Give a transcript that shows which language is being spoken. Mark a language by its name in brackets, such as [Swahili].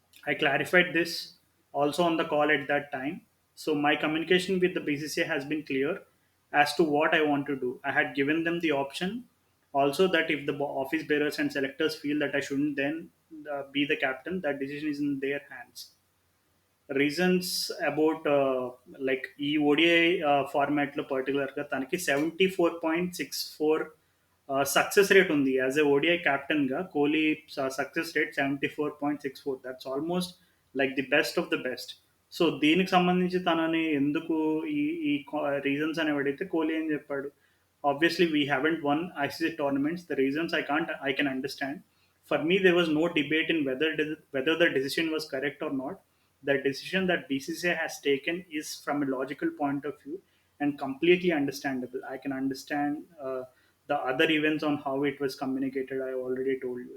[English] I clarified this also on the call at that time. So my communication with the BCCI has been clear as to what I want to do. I had given them the option also that if the office bearers and selectors feel that I shouldn't then be the captain, that decision is in their hands. [Telugu] Reasons about like ఈ ODI ఫార్మాట్లో పర్టికులర్గా తనకి 74.64 success rate ఉంది. As a ODI కెప్టెన్గా Kohli success rate 74.64. [English] That's almost like the best of the best. [Telugu] So దీనికి సంబంధించి తనని ఎందుకు ఈ ఈ రీజన్స్ అని అడిగితే కోహ్లీ ఏం చెప్పాడు, [English] obviously we haven't won ICC tournaments. The reasons I can understand. For me, there was no debate in whether the decision was correct or not. The decision that BCCI has taken is from a logical point of view and completely understandable. I can understand the other events on how it was communicated. I already told you.